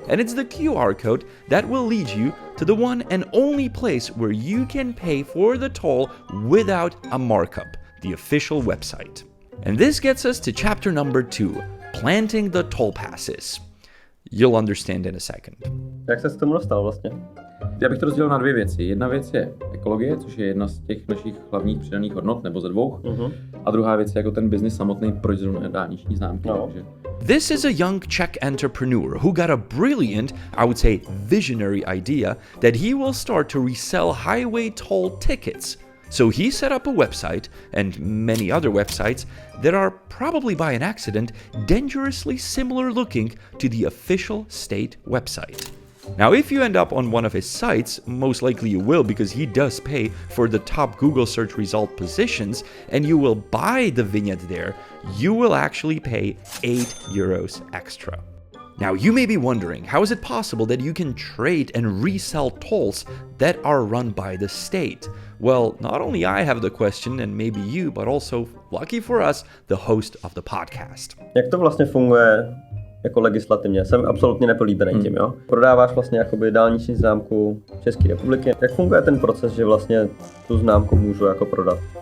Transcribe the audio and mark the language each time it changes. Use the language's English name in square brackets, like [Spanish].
[English] And it's the QR code that will lead you to the one and only place where you can pay for the toll without a markup, the official website. And this gets us to chapter number 2, planting the toll passes. You'll understand in a second. [Czech] Jak se k tomu dostal vlastně? Já bych to rozdělil na dvě věci. Jedna věc je ekologie, což je jedna z těch našich hlavních přidaných hodnot, nebo ze dvou. A druhá věc je jako ten biznis samotný, proč zrovna dálniční známky. No. [English] This is a young Czech entrepreneur who got a brilliant, I would say visionary idea that he will start to resell highway toll tickets. So he set up a website and many other websites that are probably by an accident dangerously similar looking to the official state website. Now, if you end up on one of his sites, most likely you will because he does pay for the top Google search result positions and you will buy the vignette there, you will actually pay €8 extra. Now, you may be wondering, how is it possible that you can trade and resell tolls that are run by the state? Well, not only I have the question, and maybe you, but also, lucky for us, the host of the podcast. [Czech] Jak to vlastně funguje jako legislativně? Jsem absolutně nepolíbený tím, jo? Prodáváš vlastně jakoby dálniční známku České republiky. Jak funguje ten proces, že vlastně tu známku můžu jako prodat?